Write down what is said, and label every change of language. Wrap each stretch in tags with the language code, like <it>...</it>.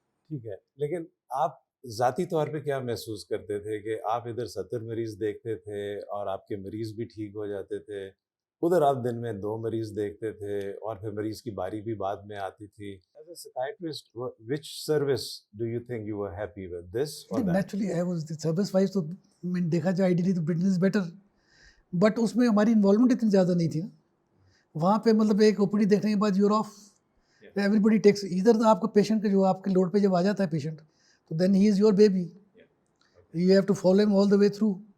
<ur>ٹھیک ہے, لیکن آپ ذاتی طور پہ کیا محسوس کرتے تھے کہ آپ ادھر 70 مریض دیکھتے تھے اور آپ کے مریض بھی ٹھیک ہو جاتے تھے, ادھر آپ دن میں 2 مریض دیکھتے تھے اور پھر مریض کی باری بھی بعد میں آتی تھی.</ur> <en>As a psychiatrist, which service do you think you were happy with, this or that? Naturally, I was the service wise</en> <ur>تو میں نے دیکھا جائے آئیڈیلی تو برٹن از بیٹر, بٹ اس میں ہماری انوالومنٹ اتنی زیادہ نہیں تھی نا. وہاں پہ مطلب ایک او پی ڈی دیکھنے کے بعد your of, every body tax. ادھر آپ کو پیشنٹ کا جو آپ کے لوڈ پہ جب آ جاتا ہے پیشنٹ, تو</ur> <en>Then he is your baby, you have to follow him all the way through.</en>